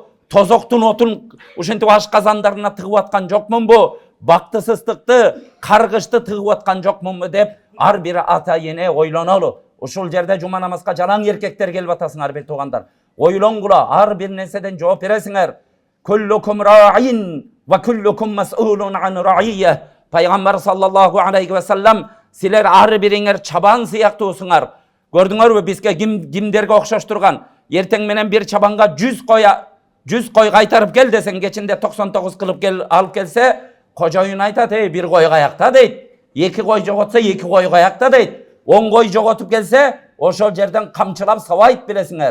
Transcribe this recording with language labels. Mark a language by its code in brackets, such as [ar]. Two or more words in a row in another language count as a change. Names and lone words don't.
[ky] Тозоктун отун ушинтип аш казандарына тыгып аткан жокмунбу? бактысыздыкты, каргышты тыгып аткан жокмунбу деп ар бир ата эне ойлонолу. Ушул жерде жума намазга жалаң эркектер келип атасыңар бир туугандар. Ойлонгула, ар бир нерседен жооп бересиңер. [ar] كلكم راع وكلكم مسؤول عن رعيته. [ky] Peygamber [ar] صلى الله عليه وسلم [ky] siler ар бириңер чабан сыяктуусуңар. Көрдүңөрбү бизге кимдерге окшош турган? Эртең менен бир чабанга 100 кой кайтарып кел десең, кечинде 99 кылып алып келсе, кожоюн айтат, бир кой каякта дейт. 2 кой жоготса 2 кой каякта дейт. 10 кой жоготуп келсе, ошол жерден камчылап сабайт билесиңер.